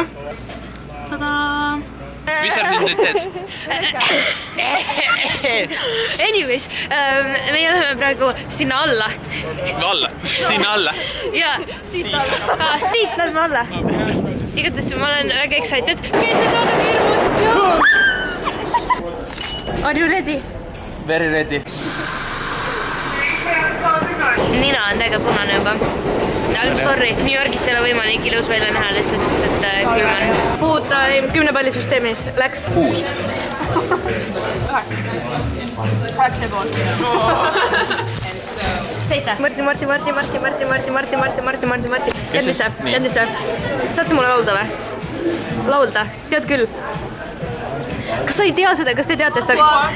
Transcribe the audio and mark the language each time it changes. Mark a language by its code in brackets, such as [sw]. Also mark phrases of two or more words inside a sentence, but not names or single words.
[et] Tada! Mis sa nüüd teed? Anyways, meie oleme praegu sinna alla. Alla? Sinna alla? Jaa. Siit lähme alla. Igates ma olen väga excited. Keeldid vaadake hirmus! [en] Are you ready? Very ready. [et] Nina on täiega punane juba. [en] I'm sorry, [et] New Yorgis ei ole võimalik ilus välja näha lihtsalt, sest et külm on. [en] Food time [et] 10 palli süsteemis. Läks? 6. 7. Marti. Tead mis see? Saad sa mulle laulda või? Laulda? Tead küll? Kas sa ei tea seda? Kas te teate seda?